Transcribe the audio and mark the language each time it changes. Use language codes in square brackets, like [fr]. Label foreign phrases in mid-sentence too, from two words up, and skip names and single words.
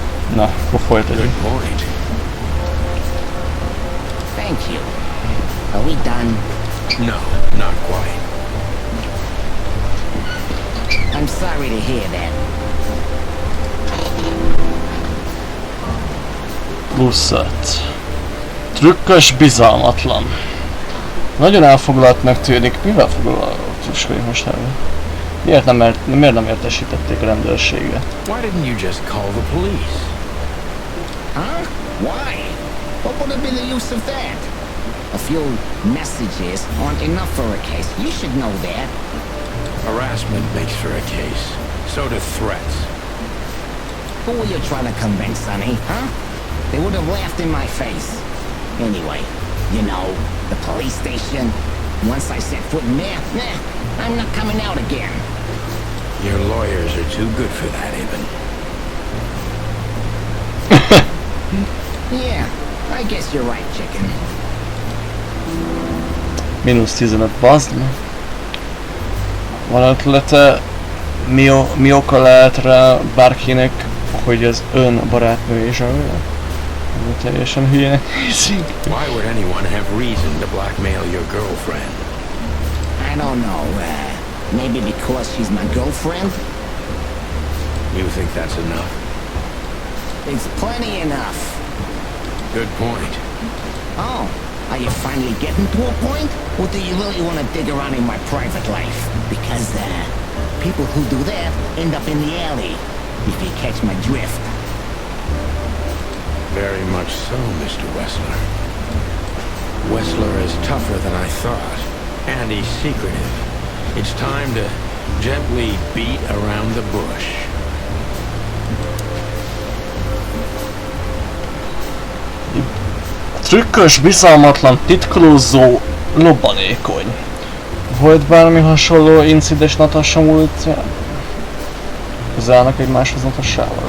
[hu] Na, akkor folytatjuk. [en] Good point. Thank you. Are we done? No, not quite. I'm sorry to hear that. [hu] Plusz 5. Trükkös, bizalmatlan. Nagyon elfoglaltnak tűnik. Mivel foglalkozik most el? Miért nem értesítették a rendőrséget? [en] Why didn't you just call the police? Huh? Why? What would have been the use of that? A few messages aren't enough for a case. You should know that. Harassment makes for a case. So do threats. Who were you trying to convince, Sonny? Huh? They would have laughed in my face. Anyway, you know, the police station. Once I set foot in there, I'm not coming out again. Your lawyers are too good for that, Eben. Yeah, I guess you're right, chicken. [hu] Mínusz 15, bazd meg. Van ötlete, mi oka lehet rá bárkinek, hogy az ön barátnő és olyan? Teljesen hülyének nézik. [en] Why would anyone have reason to blackmail your girlfriend? I don't know, maybe because she's my girlfriend? You think that's enough? It's plenty enough. Good point. Oh, are you finally getting to a point? Or do you really want to dig around in my private life? Because, people who do that end up in the alley, if you catch my drift. Very much so, Mr. Wessler. Wessler is tougher than I thought, and he's secretive. It's time to gently beat around the bush. [hu] Trükkös, bizalmatlan, titkolózó, lobbanékony. Volt bármi hasonló incidens Natasha múltján? Közel állnak egymáshoz Natassával.